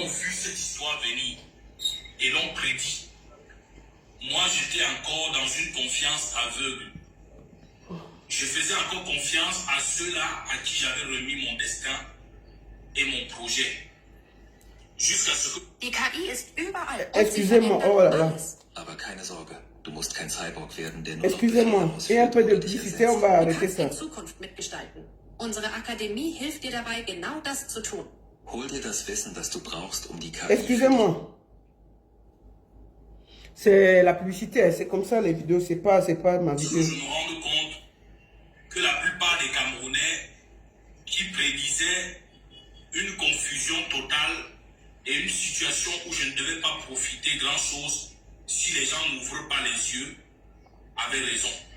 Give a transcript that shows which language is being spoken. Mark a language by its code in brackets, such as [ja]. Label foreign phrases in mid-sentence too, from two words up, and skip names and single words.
[fr] On a vu cette histoire venir et l'ont prédit. Moi, j'étais encore dans une confiance aveugle. Je faisais encore confiance à ceux-là à qui j'avais remis mon destin et mon projet. jusqu'à ce que... [de] Die KI ist überall. und sie [fr] Excusez-moi, [de] verändert [fr] oh là là. [de] alles. Aber keine Sorge, du musst kein Cyborg werden, der nur noch [fr] Excusez-moi, [de] Befehle [fr] et un peu [de] ausführt [fr] de [de] oder dich [fr] publicité, on [de] ersetzt. [fr] va [de] Du [fr] arrêter [de] kannst [fr] ça. [de] in Zukunft mitgestalten. Unsere Akademie hilft dir dabei, genau das zu tun. Hol dir das Wissen, das du brauchst, um die KI... [fr] Excusez-moi. C'est la publicité, c'est comme ça les vidéos, c'est pas ma je vidéo. me rends compte que la plupart des Camerounais qui prédisaient une confusion totale et une situation où je ne devais pas profiter grand-chose si les gens n'ouvrent pas les yeux avaient raison.